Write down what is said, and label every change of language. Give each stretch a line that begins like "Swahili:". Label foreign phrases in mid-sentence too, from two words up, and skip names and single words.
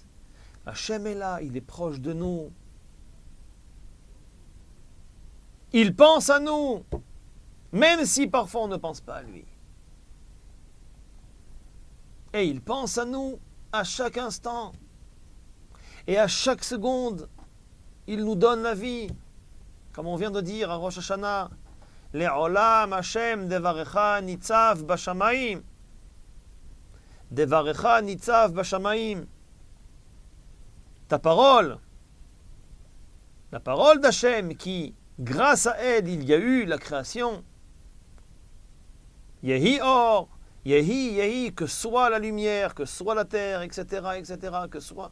French: Hachem est là, il est proche de nous. Il pense à nous, même si parfois on ne pense pas à lui. Et il pense à nous à chaque instant. Et à chaque seconde, il nous donne la vie. Comme on vient de dire à Rosh Hashanah,
Hebrew: לעולם השם דברך נצב בשמים. דברך נצב בשמים.
French: Ta parole, la parole d'Hachem qui, grâce à elle, il y a eu la création.
Hebrew: יהי אור, יהי, יהי,
French: que soit la lumière, que soit la terre, etc., que soit.